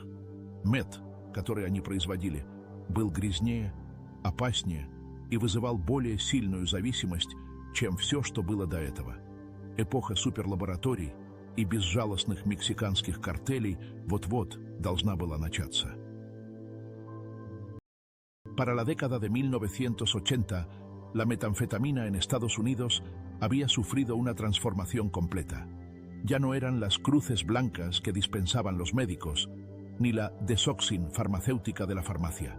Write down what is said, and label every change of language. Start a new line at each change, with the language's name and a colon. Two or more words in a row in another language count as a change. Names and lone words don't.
Russian: Мед, который они производили, был грязнее, опаснее и вызывал более сильную зависимость, чем все, что было до этого. Эпоха суперлабораторий и безжалостных мексиканских картелей вот-вот должна была начаться.
Spanish: Para la década de 1980, la metanfetamina en Estados Unidos había sufrido una transformación completa. Ya no eran las cruces blancas que dispensaban los médicos, ni la desoxin farmacéutica de la farmacia.